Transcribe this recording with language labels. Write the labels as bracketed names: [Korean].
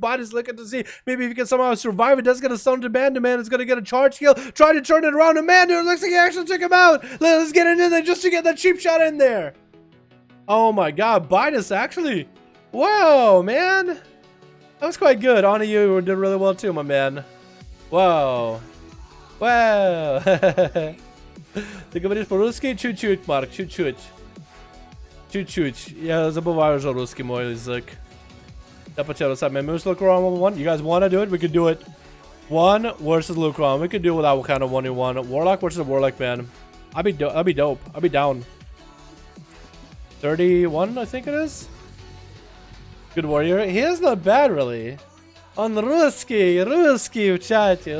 [English] Binus looking to see maybe if he can somehow survive. It does get a stun to Man-to-Man. It's going to get a charge heal. Trying to turn it around, and Man-to-Man looks like he actually took him out. Let's get into there just to get that cheap shot in there. Oh my god, Binus actually. Whoa, man. That was quite good. On you did really well too, my man. Whoa. Wow. [Russian] Ty говоришь по-русски? Чуть-чуть, Марк, чуть-чуть. Чуть-чуть. Я забываю уже русский мой язык. [English] Yeah, what's up, man? Moose Lucron 1v1. You guys want to do it? We could do it. 1 versus Lucron. We could do it without kind of 1v1. Warlock versus Warlock, man. I'd be dope. I'd be down. 31, I think it is. Good warrior. He is not bad, really. [Russian] Он русский в чате.